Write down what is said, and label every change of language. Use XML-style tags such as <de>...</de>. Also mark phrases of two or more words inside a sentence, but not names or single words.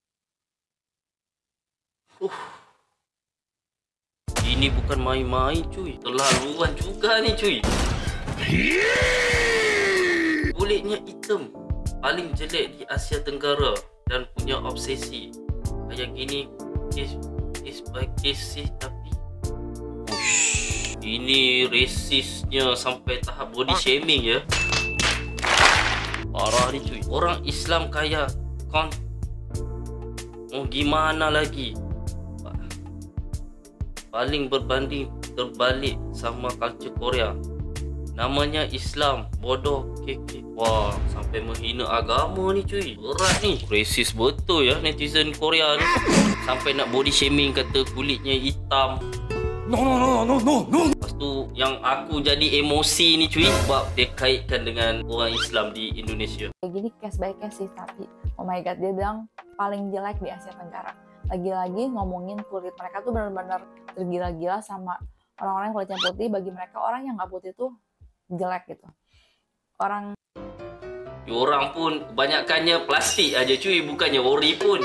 <id>Ini bukan main-main cuy, terlaluan juga nih cuy. Kulitnya hitam, paling jelek di Asia Tenggara dan punya obsesi kayak gini</id> <en>is by case</en> <id>sih, tapi ini rasisnya sampai tahap</id> <en>body shaming</en> <id>ya. Parah nih cuy. Orang Islam kaya kan, mau gimana lagi? Paling berbanding terbalik sama culture Korea. Namanya Islam, bodoh, keke. Wah, sampai menghina agama nih cuy. Berat nih.</id> <ms>Racist betul ya netizen Korea ni. Sampai nak</ms> <en>body shaming,</en> <ms>kata kulitnya hitam. No. Lepas tu yang aku jadi emosi ni cuy, sebab dia kaitkan dengan orang Islam di Indonesia.</ms> <id>gini</id> <en>case by case</en> <id>sih, tapi</id> <en>oh my god,</en> <id>dia bilang paling jelek di Asia Tenggara. Lagi-lagi ngomongin kulit, mereka tuh benar-benar tergila-gila sama orang-orang yang kulitnya putih. Bagi mereka orang yang nggak putih tuh jelek gitu. Orang pun kebanyakannya plastik aja cuy, bukannya ori pun.</id>